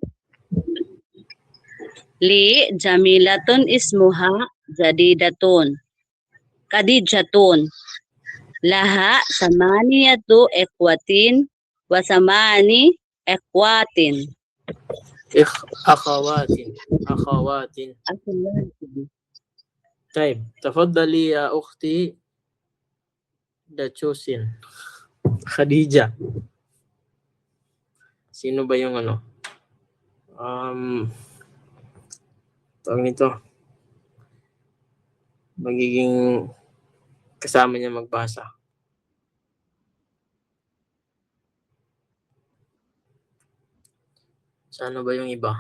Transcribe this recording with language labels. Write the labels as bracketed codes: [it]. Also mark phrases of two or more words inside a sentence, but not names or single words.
[ar] لي جميلة اسمها خديجة لها 8 إخوة و8 أخوات. أخوات. طيب تفضلي يا أختي Dachusin. Khadija. [tl] Sino ba yung ano? Tawag nito. Magiging kasama niya magbasa. Sano ba yung iba?